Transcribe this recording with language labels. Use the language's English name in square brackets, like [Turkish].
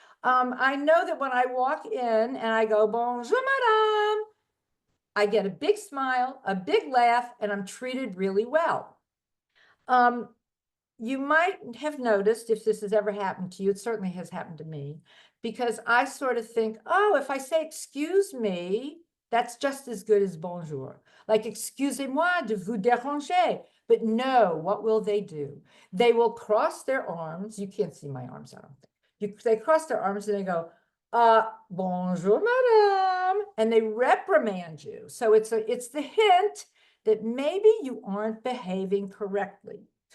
[English] I know that when I walk in and I go, [French] bonjour, madame, [English] I get a big smile, a big laugh, and I'm treated really well. You might have noticed, if this has ever happened to you, it certainly has happened to me, because I sort of think, oh, if I say excuse me, that's just as good as bonjour. [French] Like, excusez-moi de vous déranger. [English] But no, what will they do? They will cross their arms. You can't see my arms, I don't think. They cross their arms and they go, [French] bonjour, madame, [English] and they reprimand you. So it's the hint that maybe you aren't behaving correctly.